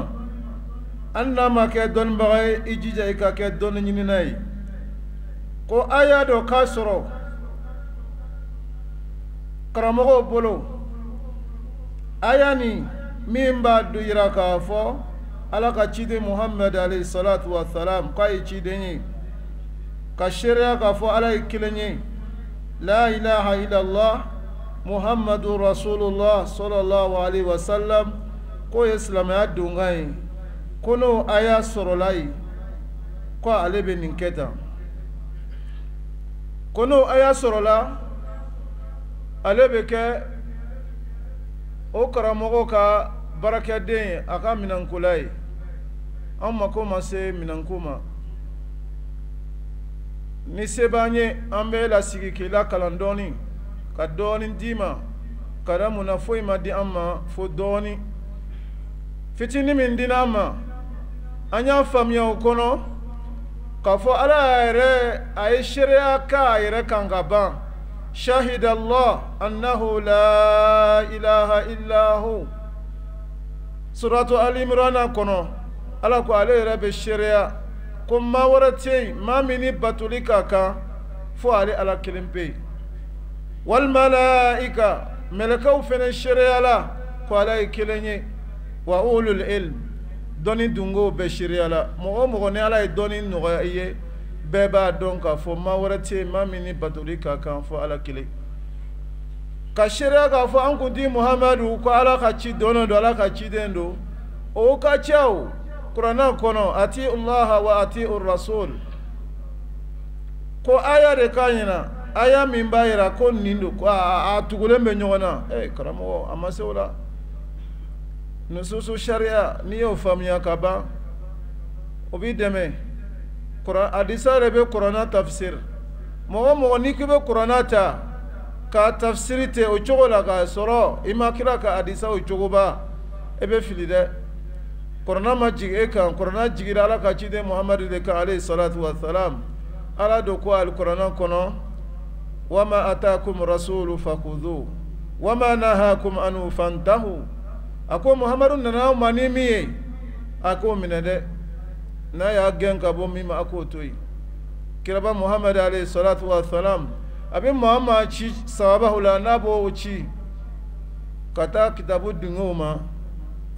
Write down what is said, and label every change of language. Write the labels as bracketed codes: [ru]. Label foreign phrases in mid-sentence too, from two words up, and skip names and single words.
[bm] Hali n'a ma kɛ dɔnnibaga ye, i jija i ka kɛ dɔnni ɲinina ye. Ko a y'a dɔn k'a sɔrɔ karamɔgɔw bolo aya ni min b'a yira k'a fɔ Ala ka ciden Muhammad [ar] عليه الصلاة والسلام [bm] k'a ye ciden ye, ka seereya k'a fɔ Ala ye kelen ye. [ar] لا إله إلا الله محمد رسول الله صلى الله عليه وسلم, [bm] k'o ye silamɛya donkan ye. Ko n'o aya sɔrɔla yen, ko ale bɛ nin kɛ tan. Ko n'o aya sɔrɔla, ale bɛ kɛ o karamɔgɔ ka barakɛden a ka minɛnkola ye. an mako ma se minanko ma ni se b'an ye an bɛ lasigi k'i lakalan dɔɔni ka dɔɔni d'i ma ka da mun na foyi ma di an ma fo dɔɔni fitinin min dira an ma an y'a faamuya o kɔnɔ k'a fɔ ala yɛrɛ a ye seereya k'a yɛrɛ kan ka ban [ar] شهد الله أنه لا إله إلا هو [bm] suratu Ali Imran kɔnɔ ala ko ale yɛrɛ bɛ seereya ko maa wɛrɛ tɛ yen maa min ni batoli ka kan fo ale ala kelen pe yen [ar] والملائكة [bm] mɛlɛkɛw fɛnɛ seereya la ko ala ye kelen ye [ar] وأولو العلم [bm] dɔnni dungo bɛɛ seereya la mɔgɔ o mɔgɔ ni ala ye dɔnni nɔgɔya i ye bɛɛ b'a dɔn k'a fɔ maa wɛrɛ tɛ yen maa min ni batoli ka kan fo ala kelen ka seereya k'a fɔ an kuntigi Muhamadu ko ala ka ci dɔnnen don ala ka ciden don o ka ca o kuranɛ kɔnɔ [ar] أطيعوا الله وأطيعوا الرسول [bm] ko aya de ka ɲina aya min b'a yira ko nin don ko a tugulen bɛ ɲɔgɔn na karamɔgɔ a ma se o la nususu sariya n'i y'o faamuya ka ban o b'i dɛmɛ hadisa de bɛ kuranɛ tafsir mɔgɔ mɔgɔ n'i k'i bɛ kuranɛ ta ka tafsiri tɛ o cogo la k'a sɔrɔ i ma kira ka hadisa o cogo ba e bɛ fili dɛ kuranɛ ma jigin e kan kuranɛ jigira ala ka ciden Muhamadu de kan [ar] عليه الصلاة والسلام [bm] ala do ko alikuranɛ kɔnɔ [ar] وما آتاكم الرسول فخذوه وما نهاكم عنه فانتهوا [bm] a ko Muhamadu nana ma ni min ye a k'o minɛ dɛ n'a y'a gɛn ka bɔ min ma a k'o to yen kiraba Muhamadu [ar] عليه الصلاة والسلام [bm] a bɛ maa maa ci sababaw la n'a b'o ci ka taa kitabu dungew ma a